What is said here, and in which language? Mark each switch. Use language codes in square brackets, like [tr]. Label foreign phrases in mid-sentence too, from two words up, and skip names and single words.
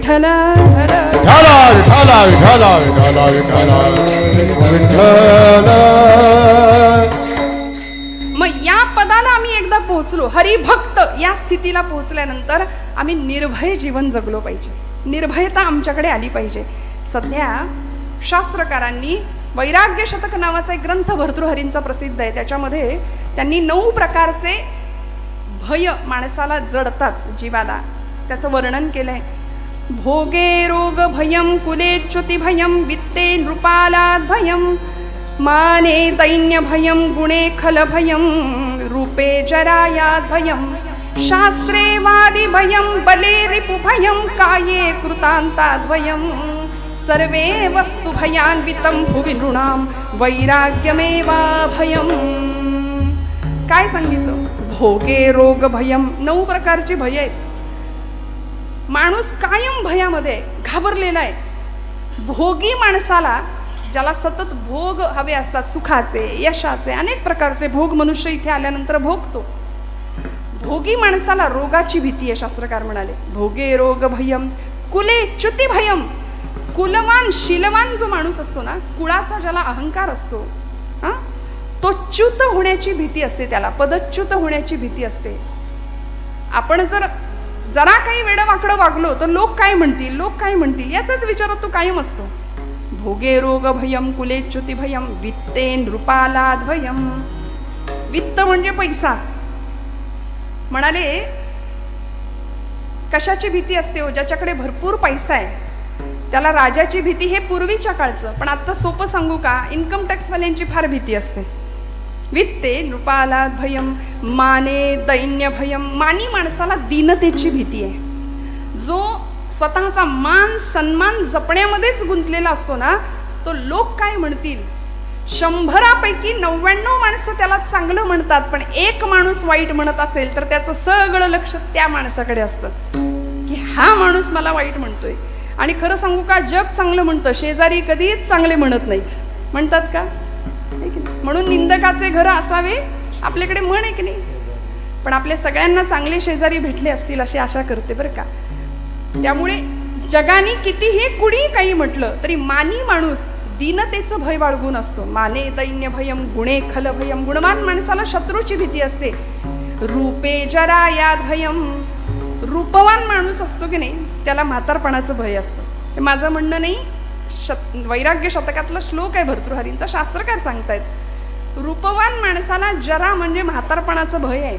[mr] विठ्ठल मग या पदाला आम्ही एकदा पोहोचलो, हरिभक्त या स्थितीला पोहोचल्यानंतर आम्ही निर्भय जीवन जगलो पाहिजे. निर्भयता आमच्याकडे आली पाहिजे. सध्या शास्त्रकारांनी वैराग्य शतक नावाचा एक ग्रंथ भर्तृहरींचा प्रसिद्ध आहे. त्याच्यामध्ये त्यांनी 9 प्रकारचे भय माणसाला जडतात जीवाला, त्याचं वर्णन केलंय. [sa] भोगे रोग भयम, कुलेच्युती भयम, वित्ते नृपालाद भयम, माने दैन्य भयम, गुणे खल भयम, रूपे जरायाद भयम, शास्त्रे वादी भयम, बले रिपु भयम, काये कृतांताद भयम, सर्वे वस्तु भयान्वितम भुवि नृणाम वैराग्यमेवा भयम. [mr] काय सांगितलं? [sa] भोगे रोग भयम. [mr] 9 प्रकारची भय आहेत. माणूस कायम भयामध्ये घाबरलेला आहे. भोगी माणसाला, ज्याला सतत भोग हवे असतात, सुखाचे यशाचे अनेक प्रकारचे भोग मनुष्य इथे आल्यानंतर भोगतो. भोगी माणसाला रोगाची भीती आहे. शास्त्रकार म्हणाले [sa] भोगे रोग भयम, कुले च्युती भयम. [mr] कुलवान शीलवान जो माणूस असतो ना, कुळाचा ज्याला अहंकार असतो, तो च्युत होण्याची भीती असते, त्याला पदच्युत होण्याची भीती असते. आपण जरा काही वेडवाकडं वागलो तर लोक काय म्हणतील, लोक काय म्हणतील याचाच विचारात तो कायम असतो. [sa] भोगे रोग भयम, कुलेच्युती भयम, वित्ते नृपालाद भयम. [mr] वित्त म्हणजे पैसा. म्हणाले कशाची भीती असते हो? ज्याच्याकडे भरपूर पैसा आहे त्याला राजाची भीती. हे पूर्वीच्या काळचं, पण आता सोपं सांगू का, [en] income tax [mr] वाल्यांची फार भीती असते. [sa] वित्ते नृपालाद भयम, माने दैन्य भयम. [mr] मानी माणसाला दीनतेची भीती आहे. जो स्वतःचा मान सन्मान जपण्यामध्येच गुंतलेला असतो ना, तो लोक काय म्हणतील. 100पैकी 99 माणसं त्याला चांगलं म्हणतात, पण एक माणूस वाईट म्हणत असेल तर त्याचं सगळं लक्ष त्या माणसाकडे असतं की हा माणूस मला वाईट म्हणतोय. आणि खरं सांगू का, जग चांगलं म्हणतं, शेजारी कधीच चांगले म्हणत नाहीत. म्हणतात का? म्हणून निंदकाचे घर असावे आपल्याकडे म्हण आहे की नाही. पण आपल्या सगळ्यांना चांगले शेजारी भेटले असतील अशी आशा करते बरं का. त्यामुळे जगाने कितीही कुणी काही म्हटलं तरी मानी माणूस दीनतेचं भय बाळगून असतो. [sa] माने दैन्य भयम, गुणे खल भयम. [mr] गुणवान माणसाला शत्रूची भीती असते. [sa] रूपे जरायाद भयम. [mr] रूपवान माणूस असतो की नाही त्याला म्हातारपणाचं भय असतं. हे माझं म्हणणं नाही, वैराग्य शतकातला श्लोक आहे भर्तृहरींचा. शास्त्रकार सांगतायत रूपवान माणसाला जरा म्हणजे म्हातारपणाचं भय आहे.